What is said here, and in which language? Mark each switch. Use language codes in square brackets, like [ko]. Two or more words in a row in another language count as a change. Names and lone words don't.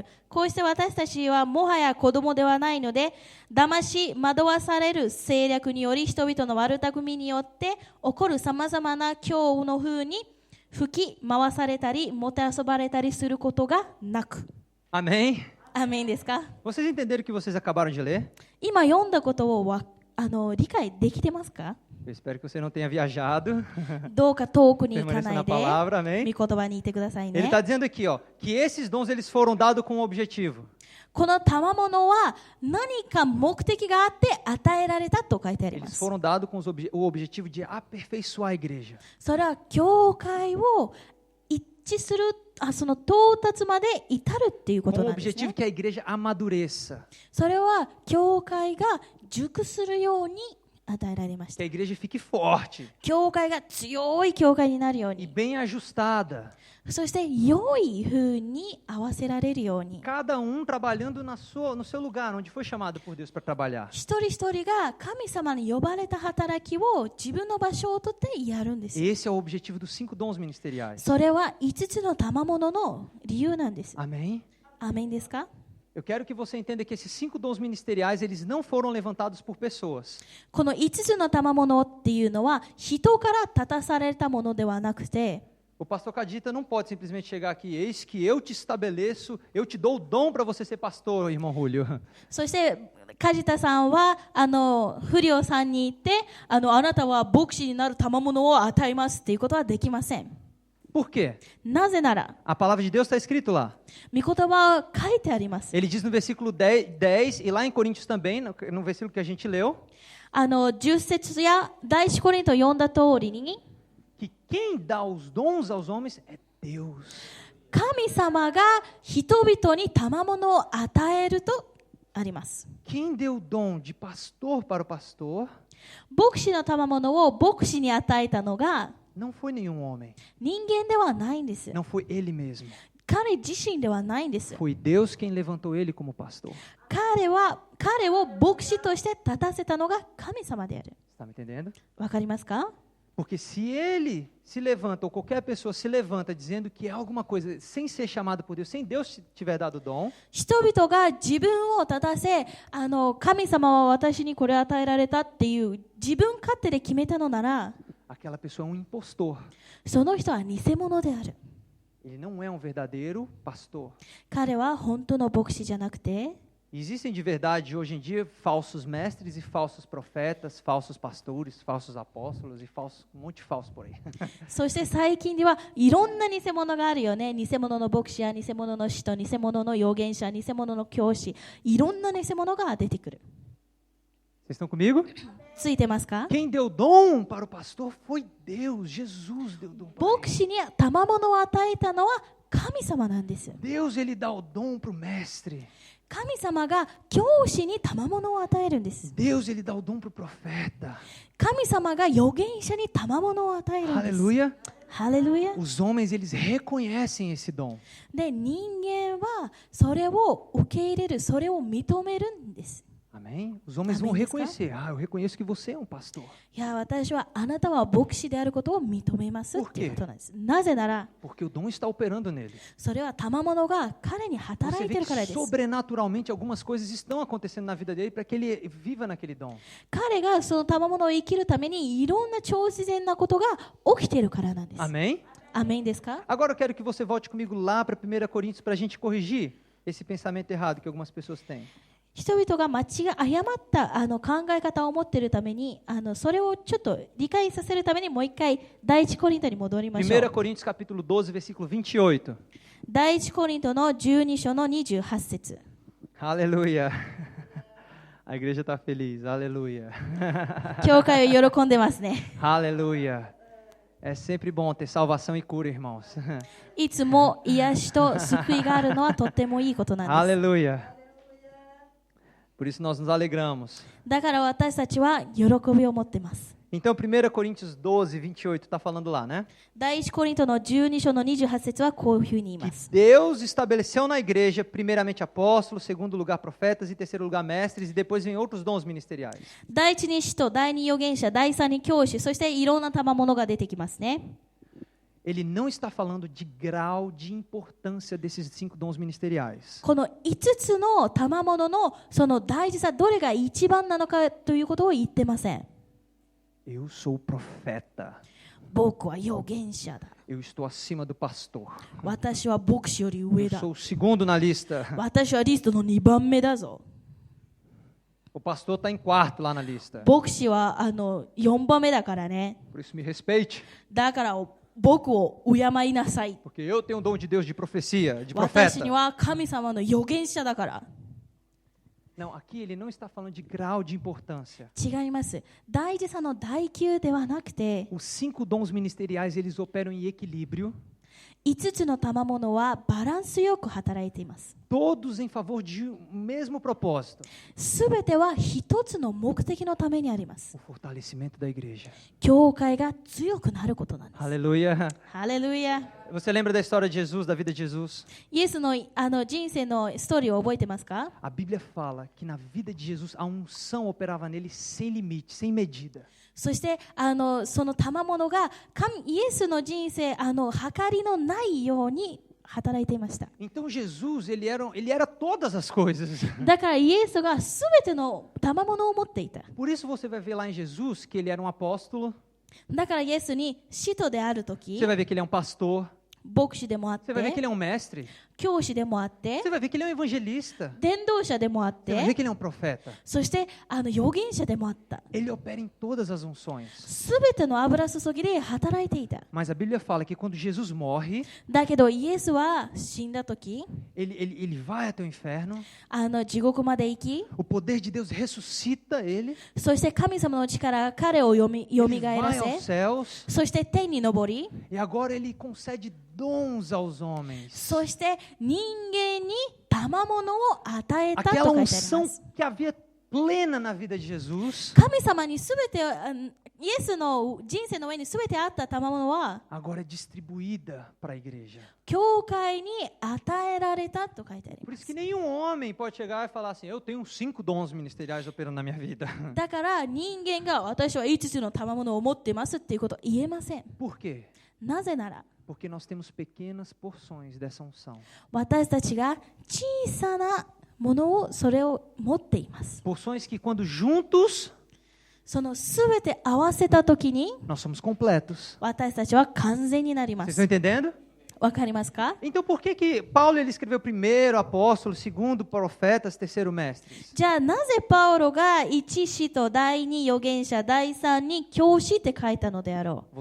[ja] こうして私たちはもはや子供ではないので、騙し惑わされる政略により人々の悪巧みによって起こるさまざまな恐怖の風に吹き回されたり、もてあそばれたりすることがなく。 [pt] Amém? [ja] アーメンですか？ [pt] Vocês entenderam o que vocês acabaram de ler? [ja] 今読んだことを理解できてますか？ [pt] Eu espero que você não tenha viajado. [ja] どうか遠くに行か [pt] Permaneça [ja] ない [pt] na [ja] で、 [pt] palavra, amém? [ja] 御言葉にいてください [pt] Ele [ja] ね。 [pt] está dizendo aqui, ó, que esses dons eles foram dados com um objetivo. [ja] この賜物は何か目的があって与えられたと書いてありま [pt] Eles [ja] す。 [pt] foram dados com o objetivo de aperfeiçoar a igreja. [ja] それは教会を一致する、その到達まで至るっていうこ [pt] Com [ja] と [pt] o [ja] なんです [pt] objetivo [ja] ね。 [pt] que a igreja amadureça. [ja] それは教会が熟するように与えられまし [pt] Que a [ja] た。 [pt] igreja fique forte [ja] 教会が強い教会になるよう [pt] e [ja] に、 [pt] bem ajustada. [ja] そして良い風に合わせられるように、 [pt] Cada trabalhando no seu lugar, onde foi chamado por Deus para trabalhar. [ja] 一人一人が神様に呼ばれた働きを自分の場所をとってやるんです。 [pt] Esse é o objetivo dos 5 dons ministeriais. [ja] それは5つの賜物の理由なんです。 [pt] Amém? [ja] アーメンですか？ [pt] Eu quero que você entenda que esses 5 dons ministeriais, eles não foram levantados por pessoas. [ja] この5つの賜物っていうのは人から立たされたものではなくて、 [pt] O pastor Cadita não pode simplesmente chegar aqui, eis que eu te estabeleço, eu te dou o dom para você ser pastor, irmão Julio. [ja] そして梶田さんはフリオさんに言ってあなたは牧師になる賜物を与えますっていうことはできません。 [pt] Por quê? [ja] なぜなら [pt] A palavra de Deus está escrito lá. [ja] 御言葉は書いてあります。 [pt] Ele diz no versículo 10 e lá em Coríntios também, no versículo que a gente leu, [ja] 10 節や第一コリント読んだ通りに、 [pt] que quem dá os dons aos homens é Deus. [ja] 神様が人々に賜物を与えるとあります。 [pt] Quem deu o dom de pastor para o pastor [ja] 牧師の賜物を牧師に与えたのが [pt] não foi nenhum homem, [ja] 人間ではないんです。 [pt] não foi ele mesmo. [ja] 彼自身ではないんです。 [pt] Foi Deus quem levantou ele como pastor. [ja] 彼を牧師として立たせたのが神様である。 [pt] Está me entendendo? [ja] わかりますか？ [pt] Porque se ele se levanta, ou qualquer pessoa se levanta dizendo que é alguma coisa, sem ser chamado por Deus, sem Deus tiver dado dom, [ja] 人々が自分を立たせ、神様は私にこれを与えられたっていう自分勝手で決めたのなら、 [pt] aquela pessoa é um impostor. [ja] その人は偽物である。 [pt] Ele não é um verdadeiro pastor. [ja] 彼は本当の牧師じゃなくて、 [pt] Existem de verdade hoje em dia falsos mestres e falsos profetas, falsos pastores, falsos apóstolos e um monte de falsos por aí. [ja] そして最近ではいろんな偽物があるよね。偽物の牧師や偽物の使徒、偽物の預言者、偽物の教師、いろんな偽物が出てくる。 [pt] Vocês estão comigo? [ja] ついてますか？ [pt] Quem deu dom para o pastor foi Deus, Jesus deu dom para [ja] 牧師に賜物を与えたのは神様なんですよ。 [pt] Deus, ele dá o dom para o mestre. [ja] 神様が教師に賜物を与えるんです。 [pt] Deus, ele dá o dom para o profeta. [ja] 神様が預言者に賜物を与えるんです。 [pt] Aleluia. [ja] ハレルヤ。 [pt] Os homens, eles reconhecem esse dom. [ja] で、人間はそれを受け入れる、それを認めるんです。 [pt] Amém? Os homens vão Amém, reconhecer. Ah, eu reconheço que você é um pastor. [ja] いや、私はあなたは牧師であることを認めますっていうことなんです。なぜなら、 [pt] Porque o dom está operando nele. [ja] それは賜物が彼に [pt] Você [ja] 働い [pt] vê [ja] てるから [pt] que [ja] です。 [pt] sobrenaturalmente algumas coisas estão acontecendo na vida dele para que ele viva naquele dom. [ja] 彼がその賜物を生きるためにいろんな超自然なことが起きているからなんです。 [pt] Amém? [ja] アメンですか？ [pt] Agora eu quero que você volte comigo lá para 1 Coríntios para a gente corrigir esse pensamento errado que algumas pessoas têm. [ja] 人々が誤った考え方を持っているためにそれをちょっと理解させるためにもう一回第一コリントに戻りましょ [pt] 1 [ja] う。 [pt] Coríntios capítulo 12, versículo 28. [ja] 第一コリントの12章の28節。 [pt] Aleluia. A igreja está feliz. Aleluia. [ja] 教会を喜んでますね。 [pt] Aleluia. É sempre bom ter salvação e cura, irmãos. [ja] いつも癒しと救いがあるのはとってもいいことなんです。 [pt] Aleluia. Por isso nós nos alegramos. [ja] だから私たちは喜びを持っています。 [pt] Então, 1 Coríntios 12, 28 está falando lá, né? [ja] 第一コリントの12章の28節はこういうふうに言いま [pt] Que [ja] す。 [pt] Deus estabeleceu na igreja, primeiramente apóstolos, segundo lugar profetas e terceiro lugar mestres, e depois vem outros dons ministeriais. [ja] 第一に使徒、第二預言者、第三に教師、そしていろんな賜物が出てきますね。 [pt] Ele não está falando de grau de importância desses 5 dons ministeriais. [ja] この5つの賜物のその大事さ、どれが一番なのかということを言ってません。 [pt] Eu sou profeta. [ja] 僕は預言者だ。 [pt] Eu estou acima do pastor. [ja] 私は牧師より上 [pt] Eu [ja] だ。 [pt] sou o segundo na lista. [ja] 私はリストの2番目だぞ。 [pt] O pastor está em quarto lá na lista. [ja] 牧師は4番目だからね。 [pt] Por isso me respeite, [ja] だから僕を敬いなさい。 [pt] porque eu tenho um dom de Deus de profecia, de [ja] 私 [pt] profeta. [ja] には神様の預言者だから。 [pt] Não, aqui ele não está falando de grau de importância. [ja] 違います。大事さの第9ではなくて、 [pt] Os 5 dons ministeriais, eles operam em equilíbrio, [ja] 5 つの賜物はバランスよく働いています。 [pt] todos em favor de um mesmo propósito, [ja] すべては一つの目的のためにあります。 [pt] o fortalecimento da igreja. [ja] 教会が強くなることなんです。 [pt] Aleluia. [ja] ハレルヤ。 [pt] Você lembra da história de Jesus, da vida de Jesus? [ja] イエスの人生のストーリーを覚えてますか？ [pt] A Bíblia fala que na vida de Jesus a unção operava nele sem limite, sem medida. [ja] そしてその賜物がイエスの人生計りのないように働いていました。 [pt] Então Jesus, ele era todas as coisas. [ja] だからイエスがすべての賜物を持っていた。 [pt] Por isso você vai ver lá em Jesus que ele era um apóstolo, [ja] だからイエスに使徒であるとき [pt] você、vai ver que ele é um pastor, [ja] 牧師でもあっ [pt] você vai ver que [ja] て、 [pt] ele é um mestre, [ja] 教師でもあって、 [pt] você vai ver que ele é um evangelista, [ja] 伝道者でもあっ [pt] você vai ver [ja] て、 [pt] que ele é um profeta. [ja] そして預言者でもあった。 [pt] Ele opera em todas as unções. [ja] すべての油注ぎで働いていた。 [pt] Mas a Bíblia fala que quando Jesus morre, [ja] だけどイエスは死んだとき、 [pt] ele vai até o inferno, [ja] 地獄まで行き、 [pt] o poder de Deus ressuscita ele, [ja] そして神様の力が彼をよみ [pt] ele [ja] がえら [pt] vai [ja] せ、 [pt] aos céus, [ja] そして天に昇り、 [pt] e agora ele concede dons aos homens. [ja] そして人間に賜物を与えたと書い [pt] Aquela [ja] てありま [pt] unção [ja] す。 [pt] que havia plena na vida de Jesus, [ja] 神様にすべてイエスの人生の上にすべてあった賜物は [pt] agora é distribuída para a igreja. [ja] 教会に与えられたと書いてあり [pt] Por [ja] ま [pt] isso [ja] す [pt] que nenhum homem pode chegar e falar assim, eu tenho 5 dons ministeriais operando na minha vida. [ja] だから人間が私は5つの賜物を持ってますっていうことは言えません。 [pt] Por quê? [ja] なぜなら [pt] Porque nós temos pequenas porções dessa unção. [ja] 私たちが小さなものをそれを持っています。 [pt] Porções que quando juntos, [ja] そのすべて合わせたときに [pt] nós somos completos. [ja] 私たちは完全になりま [pt] Vocês [ja] す。 [pt] estão entendendo? [ja] わかりますか？ [pt] Então por que Paulo ele escreveu primeiro apóstolo, segundo profetas, terceiro mestres? [ja] じゃあなぜパウロが一使徒、第二預言者、第三に教師って書いたのであろう。